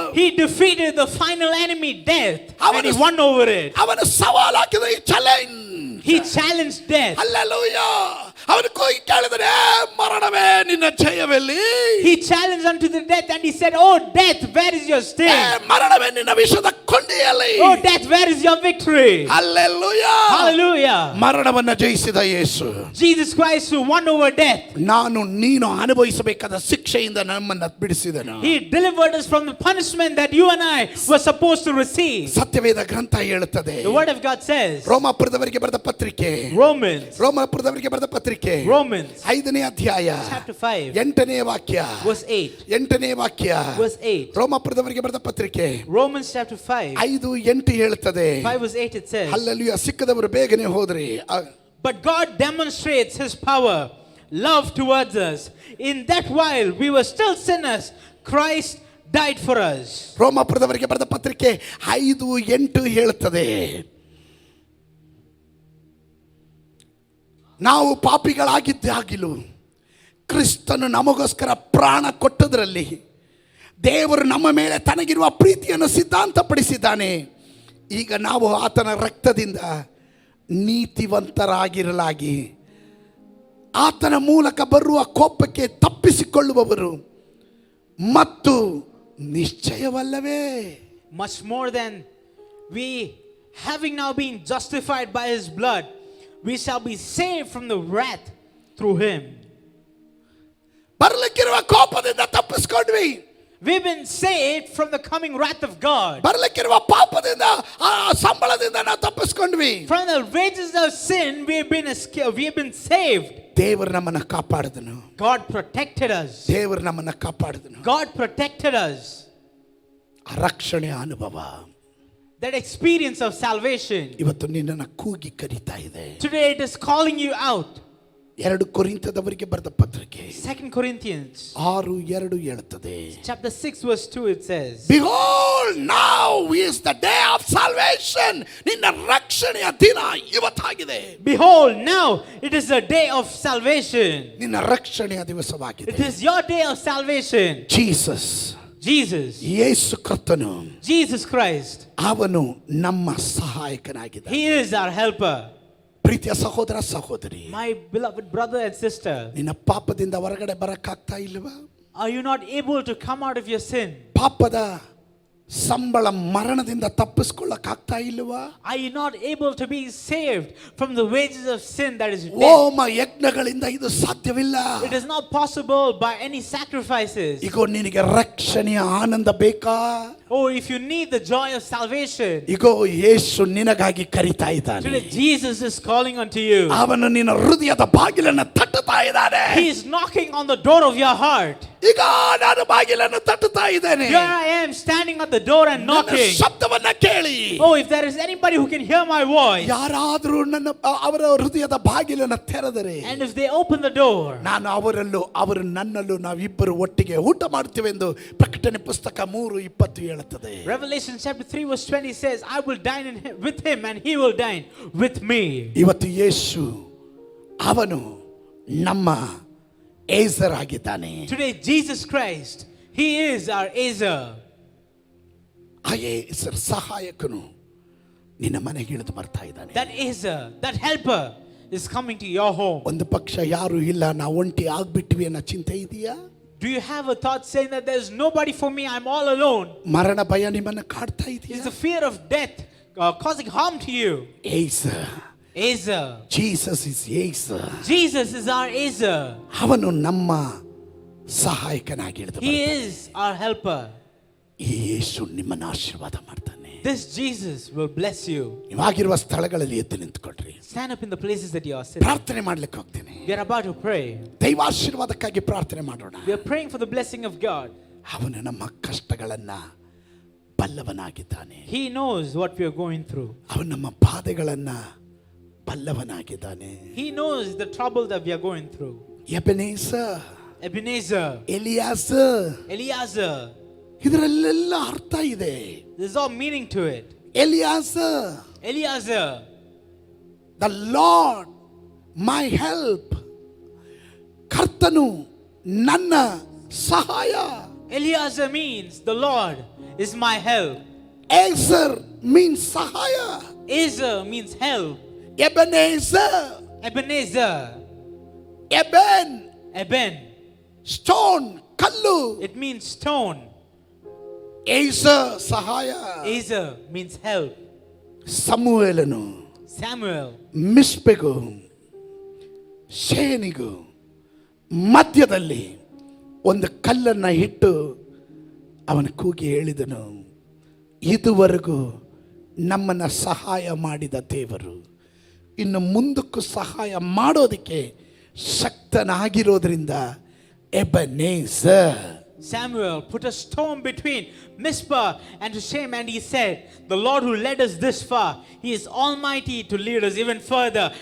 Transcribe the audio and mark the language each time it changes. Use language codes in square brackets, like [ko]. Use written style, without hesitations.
[en] He defeated the final enemy, death, and he won over it. [kn] ಅವನು ಸವಾಲು ಹಾಕಿದ ಈ challenge. [en] He challenged death. [kn] Hallelujah. ಅವನು ಕೂಗಿ ಕೇಳಿದರೆ, ಮರಣವೇ ನಿನ್ನ ಜಯವೆಲ್ಲಿ? [en] He challenged unto the death and he said, "Oh death, where is your sting? [kn] ಮರಣವೇ ನಿನ್ನ ವಿಷದ ಕೊಂಡಿಯಲ್ಲಿ? [en] Oh death, where is your victory?" [kn] Hallelujah. [en] Hallelujah. [kn] ಮರಣವನ್ನ ಜಯಿಸಿದ Yesu, [en] Jesus Christ who won over death. [kn] ನಾನು ನೀನು ಅನುಭವಿಸಬೇಕಾದ ಶಿಕ್ಷೆಯಿಂದ ನಮ್ಮನ್ನ ಬಿಡಿಸಿದನು. [en] He delivered us from the punishment that you and I were supposed to receive. [kn] ಸತ್ಯವೇದ ಗ್ರಂಥ ಹೇಳುತ್ತದೆ. [en] The word of God says, [kn] ರೋಮಾಪುರದವರಿಗೆ ಬರೆದ ಪತ್ರಿಕೆ, ರೋಮಾಪುರದವರಿಗೆ ಬರೆದ ಪತ್ರಿಕೆ [en] Romans [kn] 5ನೇ ಅಧ್ಯಾಯ [en] chapter 5 [kn] 8ನೇ ವಾಕ್ಯ, [en] verse 8. [kn] 8ನೇ ವಾಕ್ಯ, [en] Verse 8. [kn] ರೋಮಾಪುರದವರಿಗೆ ಬರೆದ ಪತ್ರಿಕೆ [en] Romans chapter 5 [kn] 5:8 ಹೇಳುತ್ತದೆ. [en] 5 verse 8 it says, [kn] ಹಲ್ಲೆಲೂಯಾ. ಸಿಕ್ಕದವರು ಬೇಗನೆ ಹೋದ್ರಿ. [en] "But God demonstrates his power, love towards us, in that while we were still sinners, Christ died for us." [kn] ರೋಮಾಪುರದವರಿಗೆ ಬರೆದ ಪತ್ರಿಕೆ 5:8 ಹೇಳುತ್ತದೆ, ನಾವು ಪಾಪಿಗಳಾಗಿದ್ದಾಗಿಲೂ ಕ್ರಿಸ್ತನು ನಮಗೋಸ್ಕರ ಪ್ರಾಣ ಕೊಟ್ಟದ್ರಲ್ಲಿ ದೇವರು ನಮ್ಮ ಮೇಲೆ ತನಗಿರುವ ಪ್ರೀತಿಯನ್ನು ಸಿದ್ಧಾಂತಪಡಿಸಿದ್ದಾನೆ. ಈಗ ನಾವು ಆತನ ರಕ್ತದಿಂದ ನೀತಿವಂತರಾಗಿರಲಾಗಿ ಆತನ ಮೂಲಕ ಬರುವ ಕೋಪಕ್ಕೆ ತಪ್ಪಿಸಿಕೊಳ್ಳುವವರು ಮತ್ತು ನಿಶ್ಚಯವಲ್ಲವೇ? [en] Much more than we, having now been justified by his blood, we shall be saved from the wrath through him. [kn] ಬರಲಿಕ್ಕಿರುವ ಕೋಪದಿಂದ ತಪ್ಪಿಸಿಕೊಂಡ್ವಿ. [en] We've been saved from the coming wrath of God. [kn] ಬರಲಿಕ್ಕಿರುವ ಪಾಪದಿಂದ, ಆ ಸಂಬಳದಿಂದ ನಾವು ತಪ್ಪಿಸಿಕೊಂಡ್ವಿ. [en] From the wages of sin, we've been saved. [kn] ದೇವರು ನಮ್ಮನ್ನ ಕಾಪಾಡಿದನು. [en] God protected us. [kn] ದೇವರು ನಮ್ಮನ್ನ ಕಾಪಾಡಿದನು. [en] God protected us. [kn] ಆ ರಕ್ಷಣೆಯ ಅನುಭವ [en] That experience of salvation, [kn] ಇವತ್ತು ನಿನ್ನನ್ನು ಕೂಗಿ ಕರೀತಾ ಇದೆ. [en] today it is calling you out. [kn] 2 ಕೊರಿಂಥದವರಿಗೆ ಬರೆದ ಪತ್ರಿಕೆ [en] 2 Corinthians [kn] 6:2 ಹೇಳುತ್ತದೆ. [en] chapter 6 verse 2 it says, Behold, now is the day of salvation. [kn] ನಿನ್ನ ರಕ್ಷಣೆಯ ದಿನ ಇವತ್ತಾಗಿದೆ. [en] "Behold, now it is the day of salvation." [kn] ನಿನ್ನ ರಕ್ಷಣೆಯ ದಿವಸವಾಗಿದೆ. [en] It is your day of salvation. [kn] Jesus, [en] Jesus, [kn] ಯೇಸು ಕರ್ತನು, [en] Jesus Christ, [kn] ಅವನು ನಮ್ಮ ಸಹಾಯಕನಾಗಿದ್ದಾನೆ. [en] he is our helper. [kn] ಪ್ರೀತಿಯ ಸಹೋದರ ಸಹೋದರಿ, [en] My beloved brother and sister, [kn] ನಿನ್ನ ಪಾಪದಿಂದ ಹೊರಗಡೆ ಬರಕ್ಕಾಗ್ತಾ ಇಲ್ವಾ? [en] are you not able to come out of your sin? [kn] ಪಾಪದ ಸಂಬಳ ಮರಣದಿಂದ ತಪ್ಪಿಸ್ಕೊಳ್ಳಕ್ಕಾಗ್ತಾ ಇಲ್ವಾ? [en] Are you not able to be saved from the wages of sin, that is death? [kn] ಹೋಮ ಯಜ್ಞಗಳಿಂದ ಇದು ಸಾಧ್ಯವಿಲ್ಲ. [en] It is not possible by any sacrifices. [kn] ಈಗ ನಿನಗೆ ರಕ್ಷಣೆಯ ಆನಂದ ಬೇಕಾ? [en] Oh, if you need the joy of salvation, [kn] ಈಗ ಯೇಸು ನಿನಗಾಗಿ ಕರೀತಾ ಇದ್ದಾನೆ. [en] today Jesus is calling unto you. [kn] ಅವನು ನಿನ್ನ ಹೃದಯದ ಬಾಗಿಲನ್ನು ತಟ್ಟುತ್ತಾ ಇದ್ದಾನೆ. [en] He is knocking on the door of your heart. [kn] ಈಗ ನಾನು ಬಾಗಿಲನ್ನು ತಟ್ಟುತ್ತಾ ಇದ್ದೇನೆ. [en] Here I am standing at the door and [kn] ನನ್ನ [en] knocking. [kn] ಶಬ್ದವನ್ನ ಕೇಳಿ. [en] Oh, if there is anybody who can hear my voice, [kn] ಯಾರಾದರೂ ಅವರ ಹೃದಯದ ಬಾಗಿಲನ್ನು ತೆರೆದರೆ, [en] and if they open the door, [kn] ನಾನು ಅವರಲ್ಲೂ ಅವರು ನನ್ನಲ್ಲೂ ನಾವಿಬ್ಬರು ಒಟ್ಟಿಗೆ ಊಟ ಮಾಡ್ತೇವೆ ಎಂದು ಪ್ರಕಟಣೆ ಪುಸ್ತಕ 3:20 ಹೇಳುತ್ತದೆ. [en] Revelation chapter 3 verse 20 says, "I will dine with him and he will dine with me." [kn] ಇವತ್ತು ಯೇಸು ಅವನು ನಮ್ಮ ಏಸರ್ ಆಗಿದ್ದಾನೆ. [en] Today Jesus Christ, he is our Ezer. [kn] ಆ ಏಸರ್ ಸಹಾಯಕನು ನಿನ್ನ ಮನೆಗೆ ಇಳಿದು ಬರ್ತಾ ಇದ್ದಾನೆ. [en] That Ezer, that helper is coming to your home. [kn] ಒಂದು ಪಕ್ಷ ಯಾರು ಇಲ್ಲ, ನಾವು ಒಂಟಿ ಆಗ್ಬಿಟ್ವಿ ಅನ್ನೋ ಚಿಂತೆ ಇದೆಯಾ? [en] Do you have a thought saying that there's nobody for me, I'm all alone? [kn] ಮರಣ ಭಯ ನಿಮ್ಮನ್ನು ಕಾಡ್ತಾ [en] Is [kn] ಇದೆಯಾ? [en] the fear of death causing harm to you? [kn] Acer, [en] Ezer. Jesus is Ezer. Jesus is our Ezer. [kn] ಅವನು ನಮ್ಮ ಸಹಾಯಕನಾಗಿ ಇಳಿದು [en] He [kn] ಬರ್ತಾನೆ. [en] is our helper. [kn] ಈ ಯೇಸು ನಿಮ್ಮನ್ನು ಆಶೀರ್ವಾದ ಮಾಡ್ತಾನೆ. [en] This Jesus will bless you. [kn] ನೀವಾಗಿರುವ ಸ್ಥಳಗಳಲ್ಲಿ ಎದ್ದು ನಿಂತ್ಕೊಳ್ರಿ. [en] Stand up in the places that you are sitting. [kn] ಪ್ರಾರ್ಥನೆ ಮಾಡ್ಲಿಕ್ಕೆ ಹೋಗ್ತೀನಿ. [en] We are about to pray. [kn] ದೈವಾಶೀರ್ವಾದಕ್ಕಾಗಿ ಪ್ರಾರ್ಥನೆ ಮಾಡೋಣ. [en] We are praying for the blessing of God. [kn] ಅವನು ನಮ್ಮ ಕಷ್ಟಗಳನ್ನ ಬಲ್ಲವನಾಗಿದ್ದಾನೆ. [en] He knows what we are going through. [kn] ಅವನು ನಮ್ಮ ಬಾಧೆಗಳನ್ನ ಬಲ್ಲವನಾಗಿದ್ದಾನೆ. [en] He knows the trouble that we are going through. [kn] ಎಬೆನೇಸರ್, [en] Ebenezer, [kn] ಎಲಿಯಾಸರ್, [en] Eliezer. [kn] ಇದರಲ್ಲೆಲ್ಲ ಅರ್ಥ ಇದೆ. [en] There's all meaning to it. [kn] ಎಲಿಯಾಸರ್, [en] Eliezer, the Lord my help, [kn] ಕರ್ತನು ನನ್ನ ಸಹಾಯ. [en] Eliezer means the Lord is my help. [kn] Acer means ಸಹಾಯ. [en] Ezer means help. [kn] ಎಬೆನೇಸರ್, [en] Ebenezer, [kn] ಎಬೆನ್ [en] Eben. [kn] Stone ಕಲ್ಲು, [en] It means stone. [kn] ಏಸ ಸಹಾಯ, [en] Ezer means help. [kn] ಸಮುವೇಲನು [en] Samuel. [kn] ಮಿಸ್ಪೆಗೂ ಶೇನಿಗೂ ಮಧ್ಯದಲ್ಲಿ ಒಂದು ಕಲ್ಲನ್ನು ಇಟ್ಟು ಅವನ ಕೂಗಿ ಹೇಳಿದನು, ಇದುವರೆಗೂ ನಮ್ಮನ್ನು ಸಹಾಯ ಮಾಡಿದ ದೇವರು ಇನ್ನು ಮುಂದಕ್ಕೂ ಸಹಾಯ ಮಾಡೋದಕ್ಕೆ ಶಕ್ತನಾಗಿರೋದ್ರಿಂದ ಎಬನೇಸರ್. [en] Samuel put a stone between Mizpah and Shem, and he said, "The Lord who led us this far, He is almighty to lead us even further."